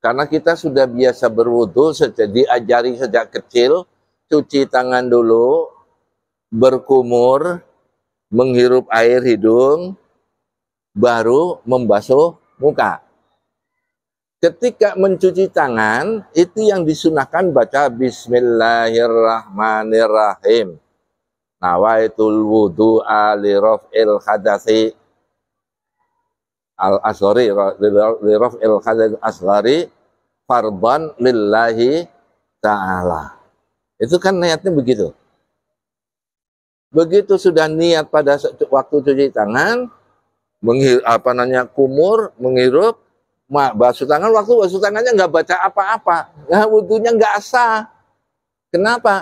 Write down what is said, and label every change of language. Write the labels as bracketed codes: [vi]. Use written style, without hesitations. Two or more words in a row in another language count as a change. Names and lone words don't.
[id] Karena kita sudah biasa berwudu, diajari sejak kecil, cuci tangan dulu, berkumur, menghirup air hidung, baru membasuh muka. Ketika mencuci tangan, itu yang disunahkan baca Bismillahirrahmanirrahim. [ar] نويت الوضوء لرفع الحدث الأصغر لرفع الحدث الأصغر فرضا لله تعالى. [id] Itu kan niatnya begitu. Begitu sudah niat pada waktu cuci tangan, kumur, menghirup, basuh tangan, waktu basuh tangannya nggak baca apa-apa, nah, wudunya nggak sah. Kenapa?